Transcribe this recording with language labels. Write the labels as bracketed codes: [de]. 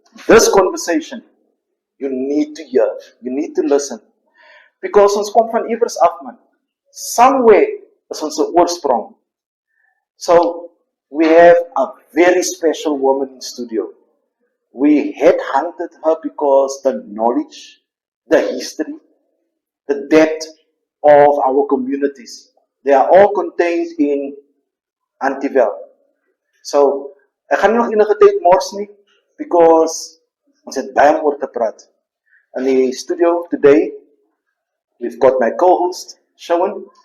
[en] This conversation, you need to hear, you need to listen. Because [af] ons komt van iewers af, man. Somewhere is onze oorsprong. [en] So, we have a very special woman in studio. We headhunted her because the knowledge, the history, the depth of our communities, they are all contained in Antivel. [af] So, ek gaan nie nog enige tyd mors nie, [en] because [af] ons het baie om oor te praat. In die studio [en] today, we've got my co-host, Shawan.